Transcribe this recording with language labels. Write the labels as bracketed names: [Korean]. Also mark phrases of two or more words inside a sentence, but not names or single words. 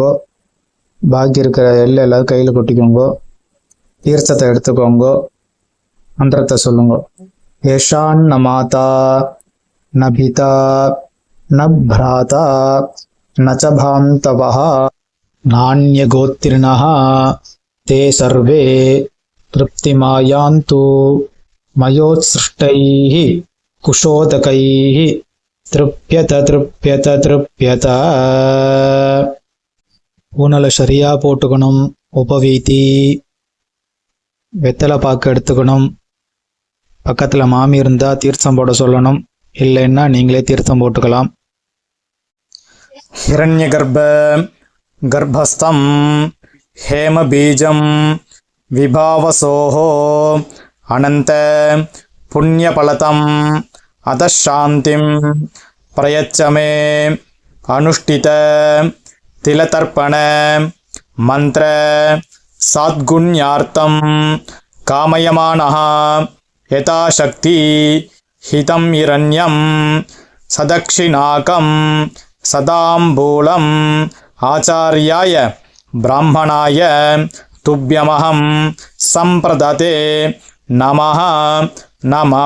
[Tamil] பாக்கி இருக்கிற எள்ளு எல்லாரும் கையில் கொட்டிக்கோங்க. தீர்த்தத்தை எடுத்துக்கோங்க. மந்திரத்தை சொல்லுங்க. [Sanskrit] येषां न माता न पिता न भ्राता न च बान्धवः नान्यगोत्रिणः ते सर्वे तृप्तिमायान्तु मयोत्सृष्टैः कुशोदकैः तृप्यत तृप्यत तृप्यत. [Tamil] ஊனலை சரியாக போட்டுக்கணும். உபவீதி வெத்தலை பாக்கு எடுத்துக்கணும். பக்கத்தில் மாமி இருந்தால் தீர்த்தம் போட சொல்லணும். இல்லைன்னா நீங்களே தீர்த்தம் போட்டுக்கலாம். [Sanskrit] हिरण्यगर्भ गर्भस्थं हेमबीजं विभावसोः अनन्त पुण्यफलतम् अतः शान्तिं प्रयच्छ मे अनुष्ठित तिलतर्पण मंत्र साद्गुण्यार्थं कामयमानः यथाशक्ति हितं हिरण्यं सदक्षिणाकं सदाम्बूलम् आचार्याय ब्राह्मणाय तुभ्यमहं संप्रदते नमः नमः.